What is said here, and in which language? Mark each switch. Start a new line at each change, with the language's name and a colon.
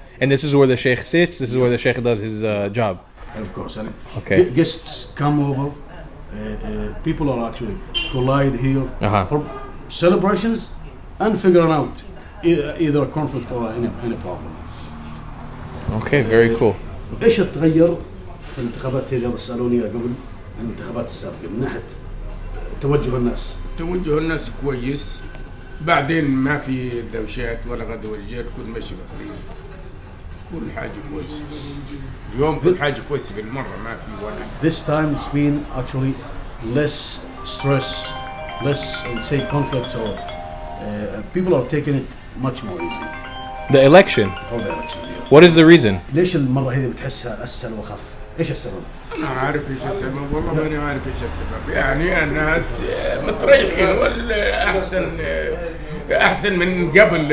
English: And this is where the sheikh sits. This is where the sheikh does his job. Of course. And Okay. Guests come over. People are actually collide here for celebrations and figuring out either a conflict or any problem. Okay, very cool.
Arabic: ايش تغير في الانتخابات هذه بسألوني قبل الانتخابات السابقة من ناحية توجه الناس؟ توجه الناس كويس، بعدين ما في دوشات ولا غدا ولا رجال، كل ماشي بطريقة، كل حاجة كويسة. اليوم كل حاجة كويسة بالمرة، ما في ولا.
English: This time it's been actually less stress, less let's say conflicts, or people are taking it much more easy The election. for the election. What is the reason?
Arabic: ليش المرة هذه بتحسها أسهل وأخف؟ إيش السبب؟ أنا عارف إيش السبب، والله ماني عارف إيش السبب، يعني الناس متريحين ولا أحسن من قبل.